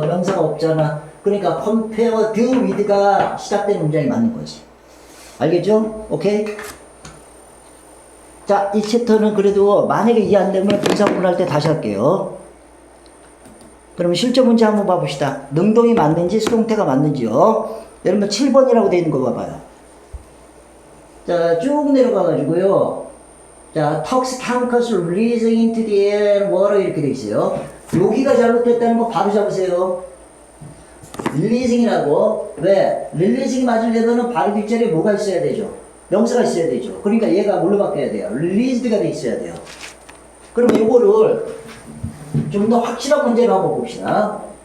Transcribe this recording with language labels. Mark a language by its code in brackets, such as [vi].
[ko] 명사가 없잖아. 그러니까 compared with가 시작된 문장이 맞는 거지. 알겠죠? 오케이? 자, 이 챕터는 그래도 만약에 이해 안 되면 분사구문할 때 다시 할게요. 그러면 실전 문제 한번 봐봅시다. 능동이 맞는지 수동태가 맞는지요. 여러분 7번이라고 되어 있는 거 봐봐요. 자, 쭉 내려가가지고요. [en] 자, toxic chemicals releasing into the air and water [ko] 이렇게 되어 있어요. 여기가 잘못됐다는 거 바로 잡으세요. releasing이라고. 왜? releasing이 맞으려면 바로 뒷자리에 뭐가 있어야 되죠? 명사가 있어야 되죠. 그러니까 얘가 뭘로 바뀌어야 돼요? released가 돼 있어야 돼요. 그럼 요거를 좀 더 확실한 문제로 한번 봅시다.